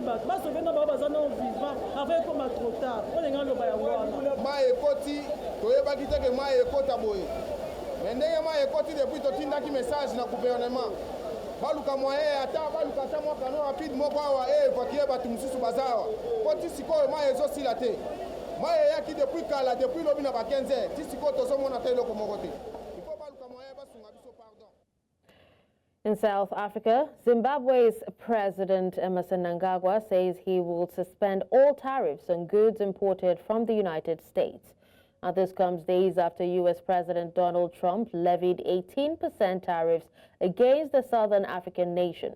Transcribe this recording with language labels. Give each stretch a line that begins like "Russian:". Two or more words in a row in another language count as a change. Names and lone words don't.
Lingala: bato basove na bao baza na
French: vivant avec comme trop tard
Lingala: olinga loba yango wana mai ekoti toyebaki te ke mai ekota boye mais ndenge mai ekoti depuis totindaki message na gouvernement baluka moyen ata baluka ata mwa kano rapide moko awa évacué bato mosusu baza awa koti sikoyo mai ezosila te mai eyaki depuis kala depuis lobi na ba 15 heures ti sikoyo tozomona te eloko moko te
French: il faut
Lingala: baluka moyen basunga biso pardon.
English: In South Africa, Zimbabwe's President Emmerson Mnangagwa says he will suspend all tariffs on goods imported from the United States. Now, this comes days after U.S. President Donald Trump levied 18% tariffs against the Southern African nation.